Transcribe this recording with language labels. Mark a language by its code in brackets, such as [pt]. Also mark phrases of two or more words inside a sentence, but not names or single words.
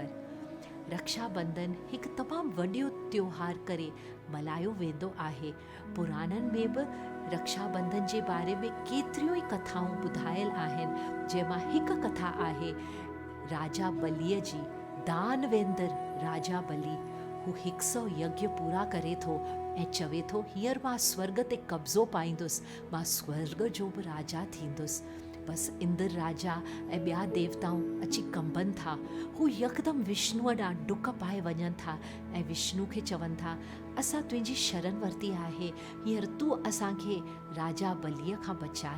[sd] रक्षाबंधन हिकु तमामु वॾो त्योहार करे मल्हायो वेंदो आहे। पुराणनि में बि रक्षाबंधन जे बारे में केतिरियूं ई कथाऊं ॿुधायल आहिनि, जंहिंमां हिकु कथा आहे राजा बलीअ जी। दानवेंदर राजा बली, हू 100 यज्ञ पूरा करे थो ऐं चवे थो हींअर मां स्वर्ग ते कब्ज़ो पाईंदुसि, मां स्वर्ग जो बि राजा थींदुसि। बसि इंद्र राजा ऐं ॿिया देवताऊं अची कंबनि था। हू यकदमि विष्णुअ ॾांहुं डुक पाए वञनि था ऐं विष्णु खे चवनि था असां तुंहिंजी शरण वरिती आहे, हींअर तूं असांखे राजा बलीअ खां बचाए।